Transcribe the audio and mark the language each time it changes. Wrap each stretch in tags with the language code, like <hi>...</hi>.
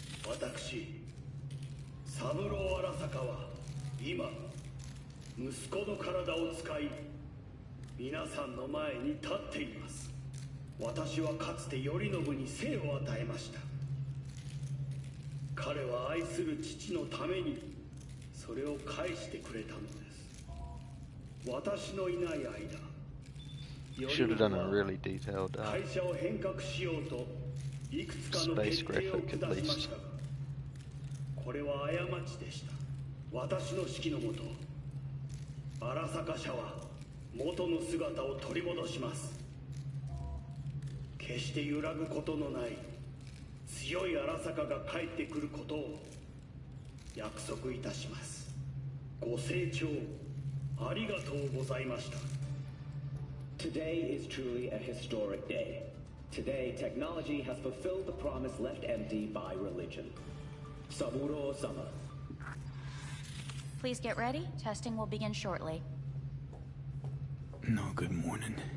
<ja>私、三郎荒坂は今、息子の体を使い、皆さんの前に立っています。私はかつて頼信に生を与えました。彼は愛する父のためにそれを返してくれたのです。私のいない間、</ja> <en>Should have done a really detailed space graphic at least.</en> <ja>これは過ちでした。私の指揮のもと、荒坂社は元の姿を取り戻します。決して揺らぐことのない強い荒坂が帰ってくることを約束いたします。ご清聴ありがとうございました。</ja> <en>Today is truly a historic day. Today, technology has fulfilled the promise left empty by religion. Saburo-sama. Please get ready. Testing will begin shortly. No, good morning.</en>